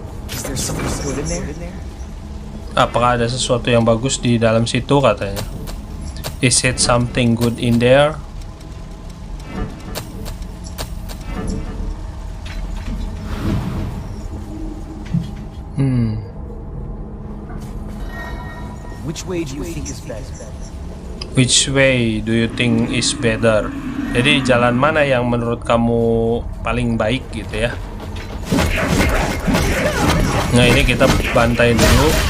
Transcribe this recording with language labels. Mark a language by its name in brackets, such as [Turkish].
[English] Is there something good in there? [Indonesian] Apakah ada sesuatu yang bagus di dalam situ katanya? [English] Is it something good in there? Which way do you think is better? Which way do you think is better? [Indonesian] Jadi jalan mana yang menurut kamu paling baik gitu ya? Nah ini kita bantai dulu.